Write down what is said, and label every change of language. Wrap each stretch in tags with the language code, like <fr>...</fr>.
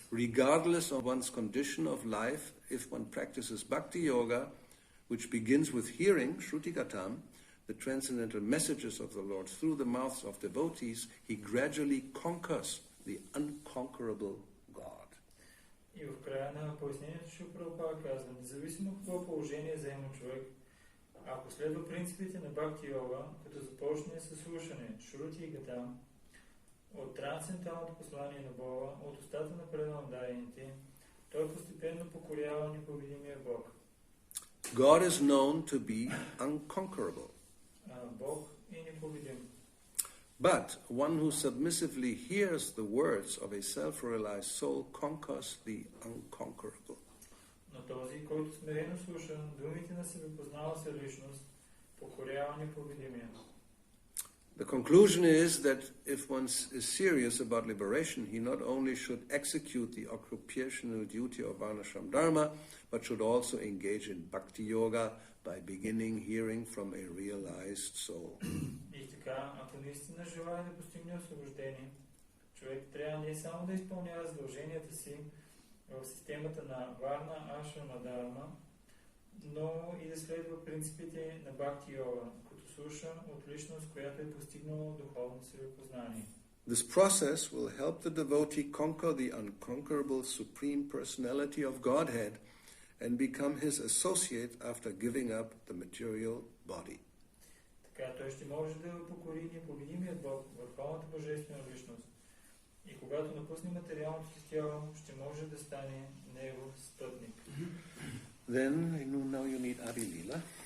<en>regardless of one's condition of life, if one practices Bhakti-yoga, which begins with hearing shrutigatam, the transcendental messages of the Lord through the mouths of devotees, he gradually conquers the unconquerable God.</en> <bg>И в края на пояснението Шрила Прабхупада казва, независимо какво положение заема човек, ако следва принципите на Бхакти-йога, като започне със слушане, шрути и гатам, от трансценденталното послание на Бога, от устата на преданодарените, той постепенно покорява непобедимия Бог.</bg> <en>God is known to be unconquerable.</en> <bg>Бог е непобедим.</bg> <en>But one who submissively hears the words of a self-realized soul conquers the unconquerable.</en> <bg>Но този, който смирено слуша думите на себепознала се личност, покорява непобедимия.</bg> <en>The conclusion is that if one is serious about liberation, he not only should execute the occupational duty of Varnashram Dharma, but should also engage in Bhakti-yoga by beginning hearing from a realized soul.</en> <bg>И така, ако наистина желая да постигне освобождение, човек трябва не само да изпълнява задълженията си в системата на Варна, Ашрама, Дарма, но и да следва принципите на Бхакти-йога, като слуша от личност, която е постигнала духовно себепознание.</bg> <en>This process will help the devotee conquer the unconquerable supreme personality of Godhead and become his associate after giving up the material body.</en> <bg>Така той ще може да покори непобедимият Бог, върховната божествена личност. И когато напусне материалното си тяло, ще може да стане негов спътник.</bg> <en>Then, now you need Abhilila.</en>